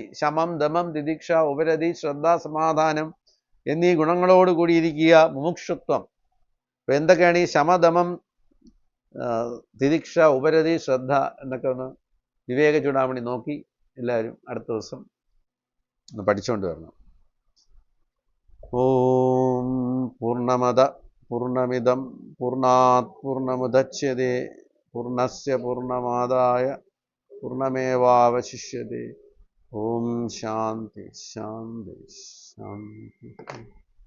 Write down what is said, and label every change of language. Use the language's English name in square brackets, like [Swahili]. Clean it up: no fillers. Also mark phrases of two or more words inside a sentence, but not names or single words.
[Malayalam] ശമം, ദമം, തിദിക്ഷ, ഉപരതി, ശ്രദ്ധ, സമാധാനം എന്നീ ഗുണങ്ങളോട് കൂടിയിരിക്കുക മുമുക്ഷുത്വം. അപ്പൊ എന്തൊക്കെയാണ് ഈ ശമദമം, തിദിക്ഷ, ഉപരതി, ശ്രദ്ധ എന്നൊക്കെ ഒന്ന് വിവേക ചൂടാമണി നോക്കി എല്ലാവരും അടുത്ത ദിവസം ഒന്ന് പഠിച്ചുകൊണ്ട് വരണം. [Sanskrit] ഓം പൂർണ്ണമദ പൂർണ്ണമിദം പൂർണ്ണാത് പൂർണ്ണമുദച്യതേ പൂർണ്ണസ്യ പൂർണ്ണമാദായ പൂർണ്ണമേവാവശിഷ്യതേ. ഓം ശാന്തി ശാന്തി ശാന്തി.